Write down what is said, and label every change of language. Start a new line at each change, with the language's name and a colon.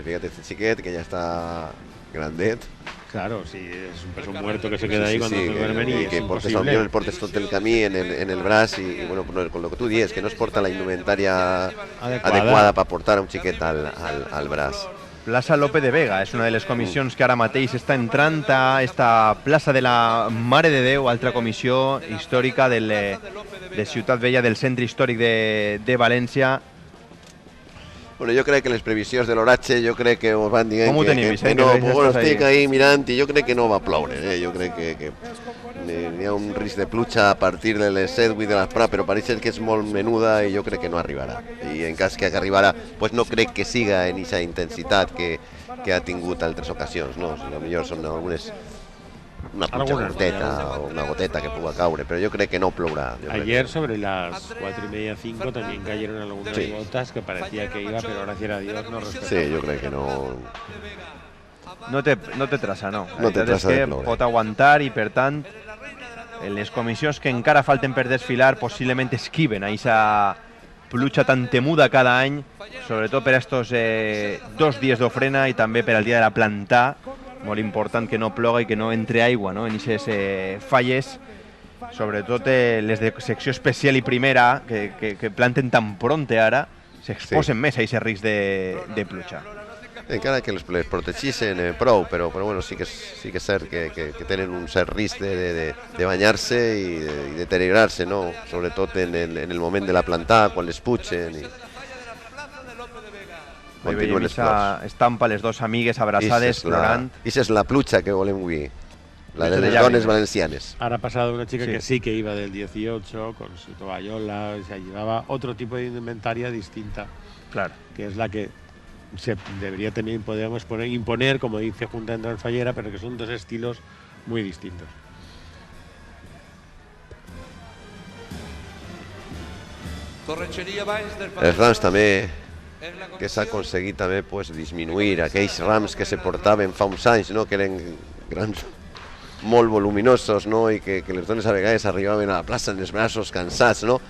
Spanish: Fíjate, este chiquet que ya está grandet. Claro, sí, es un peso muerto que se queda ahí cuando se duermen y
Catalan: que portes el portes tot el camí en el braç
Spanish: y bueno, con lo que tú dices,
Catalan: que no es porta la indumentaria adequada para portar a un xiquet al braç. Plaça Lope de Vega és una de les comissions que ara mateix està entrant a esta plaça de la Mare de Déu, altra comissió històrica de Ciutat Vella, del centre històric de València. Bueno, jo crec que les previsions de l'oratge, jo crec que us van dient que no, pues bueno, estic ahí mirant i jo crec que no va ploure, jo crec que hi ha un risc de pluja a partir de les 7, 8 de l'asprà, però pareix que és molt menuda i jo crec que no arribarà. I en cas que arribarà, pues no crec que siga en aquesta intensitat que ha tingut altres ocasions, no? Si potser són algunes... una pluja goteta o una goteta que pueda caure,
Spanish: pero yo creo que
Catalan: no plourà.
Spanish: Ayer sobre las 4:30, 5 también cayeron algunas gotas que parecía que iba, pero gracias a Dios no respetó. Sí, yo creo que no...
Catalan: No té traça, no. No té traça de ploure. Pot aguantar i, per tant, les comissions que encara falten per desfilar possiblement esquiven a aquesta pluja tan temuda cada any, sobretot per estos 2 dies d'ofrena i també per al dia de la plantà. Molt important que no ploga i que no entre aigua, no? En aquestes falles, sobretot les de secció especial i primera, que planten tan pronte ara, s'exposen més a aquest risc de pluja. Encara que les protegeixen prou, però bueno, sí que és cert que tenen un cert risc de banyar-se i de deteriorar-se, no? Sobretot en el moment de la plantà, quan les pugen. Ahí veiem aquesta estampa, les dos amigues abraçades, plorant. Esa és la pluja que volem avui, la de les dones valencianes.
Spanish: Ahora ha pasado una chica que sí que iba del 18 con su toallola, o sea, llevaba otro tipo de indumentaria distinta, claro, que es la que se debería también, podríamos imponer, como dice Junta Central Fallera, pero que son 2 estilos muy distintos.
Catalan: Els rams també, que s'ha aconseguit també disminuir aquells rams que se portaven fa uns anys, que eren grans, molt voluminosos, i que les dones a vegades arribaven a la plaça en els braços cansats.